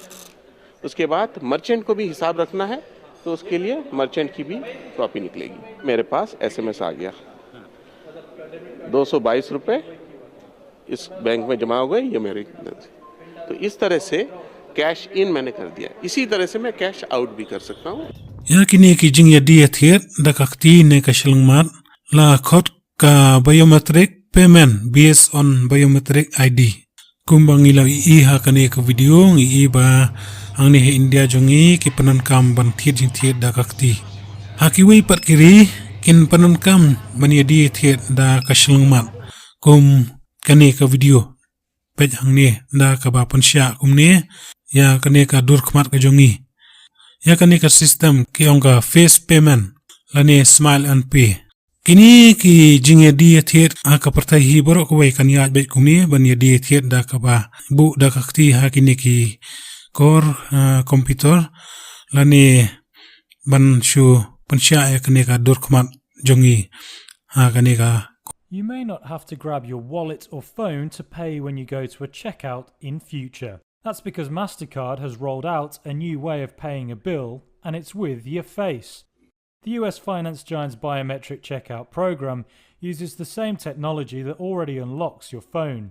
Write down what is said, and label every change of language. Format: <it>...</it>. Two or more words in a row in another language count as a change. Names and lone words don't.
<hi>उसके बाद मर्चेंट को भी हिसाब रखना है, तो उसके लिए मर्चेंट की भी कॉपी निकलेगी। मेरे पास SMS आ गया, 222 रुपये इस बैंक में जमा हो गए, ये मेरे। तो इस तरह से</hi> <en>cash in</en> <hi>मैंने कर दिया। इसी तरह से मैं</hi> <en>cash out</en> <hi>भी कर सकता हूँ।</hi> <kha>Ya kini ki Jingiadie Thied da kakti ne ka Shyllangmat la khot ka</kha> <en>biometric payment based on biometric ID.</en> <kha>Kumbang ilaw iha kani ka video ngi ba ang ni India jongi ki panon kam ban Thied da kakti. Hakiwi pat kiri kin panon kam Jingiadie Thied da ka Shyllangmat kum kani ka video pej ang ni da ka ba pansya kum ni ya kani ka durkmat ka jongi. Ya kani ka system ki onga</kha> <en>face payment</en> <kha>lani</kha> <en>smile and pay.</en> <kha>Kini ki Jingiadie Thied ka partai hi borok ko wai kan ya bet kumni ban Jingiadie Thied da ka ba bu da kakti ha kini ki</kha> <en>core computer</en> <kha>lani ban shu pansya ya kani ka durkmat jongi ha kani ka.</kha> <en>You may not have to grab your wallet or phone to pay when you go to a checkout in future. That's because MasterCard has rolled out a new way of paying a bill, and it's with your face. The US finance giant's biometric checkout program uses the same technology that already unlocks your phone.</en>